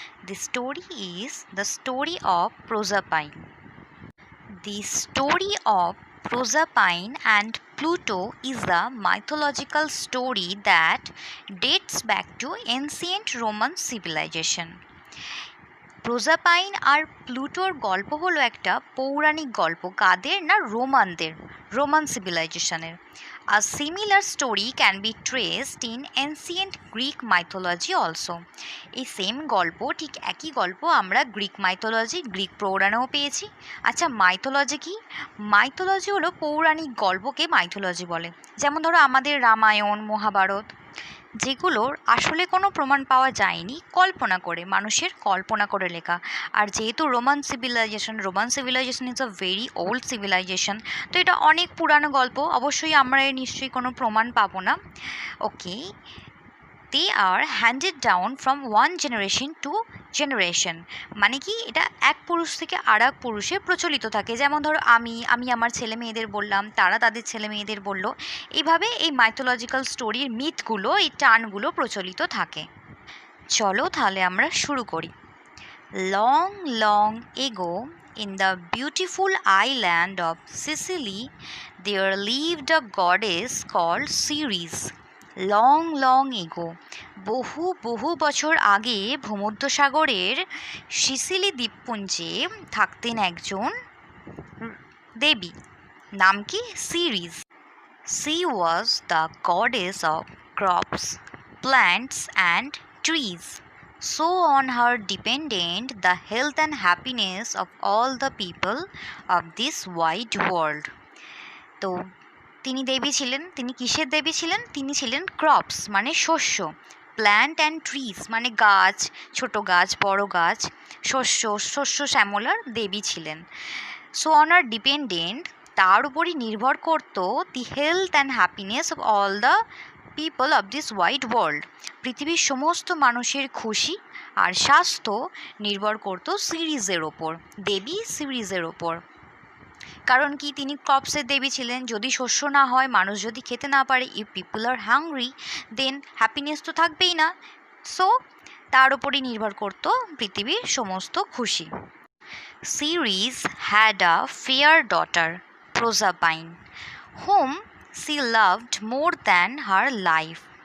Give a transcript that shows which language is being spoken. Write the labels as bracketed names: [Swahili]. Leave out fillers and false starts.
[English] The story is the story of Proserpine. The story of Proserpine and Pluto is a mythological story that dates back to ancient Roman civilization. [Bangla] প্রোজাপাইন আর প্লুটোর গল্প হলো একটা পৌরাণিক গল্প। কাদের না? Roman সিভিলাইজেশনের। [English] A similar story can be traced in ancient Greek mythology also. [Bangla] এই same গল্প, ঠিক একই গল্প আমরা গ্রিক মাইথোলজি, গ্রিক পুরাণেও পেয়েছি। আচ্ছা, মাইথোলজি কি? মাইথোলজি হলো পৌরাণিক গল্পকে মাইথোলজি বলে। যেমন ধরো আমাদের রামায়ণ, মহাভারত, যেগুলোর আসলে কোনো প্রমাণ পাওয়া যায়নি, মানুষের কল্পনা করে লেখা। আর যেহেতু [English] Roman civilization is a very old civilization, [Bangla] তো এটা অনেক পুরানো গল্প, অবশ্যই আমরা এর নিশ্চয়ই কোনো প্রমাণ পাবো না। [English] Okay, they are handed down from one generation to generation. [Bangla] মানে কি, এটা এক পুরুষ থেকে আর এক পুরুষে প্রচলিত থাকে। যেমন ধরো আমি আমার ছেলে মেয়েদের বললাম, তারা তাদের ছেলে মেয়েদের বললো। এইভাবে এই মাইথোলজিক্যাল স্টোরির মিথগুলো, এই টার্নগুলো প্রচলিত থাকে। চলো তাহলে আমরা শুরু করি। [English] Long long ago, in the beautiful island of Sicily, there lived a goddess called Ceres. Long long ago, [Bangla] বহু বহু বছর আগে ভূমধ্যসাগরের সিসিলি দ্বীপপুঞ্জে থাকতেন একজন দেবী। নাম কি? Series. [English] She was the goddess of crops, plants and trees. So on her depended the health and happiness of all the people of this wide world. [Bangla] তো তিনি দেবী ছিলেন। তিনি কিসের দেবী ছিলেন? তিনি ছিলেন ক্রপস মানে শস্য, [English] plant and trees [Bangla] মানে গাছ, ছোট গাছ, বড় গাছ, শস্য শ্যামলার দেবী ছিলেন। [English] so on her dependent, [Bangla] তার উপরই নির্ভর করত, [English] The health and happiness of all the people of this wide world. [Bangla] পৃথিবীর সমস্ত মানুষের খুশি আর স্বাস্থ্য নির্ভর করত সিরিজের ওপর, দেবী সিরিজের ওপর। কারণ কি, তিনি ক্রপসের দেবী ছিলেন। যদি শস্য না হয়, মানুষ যদি খেতে না পারে, [English] if people are hungry, then happiness [Bangla] তো থাকবেই না। সো তার উপরই নির্ভর করত পৃথিবীর সমস্ত খুশি। [English] Ceres had a fair daughter, Proserpine, whom she loved more than her life.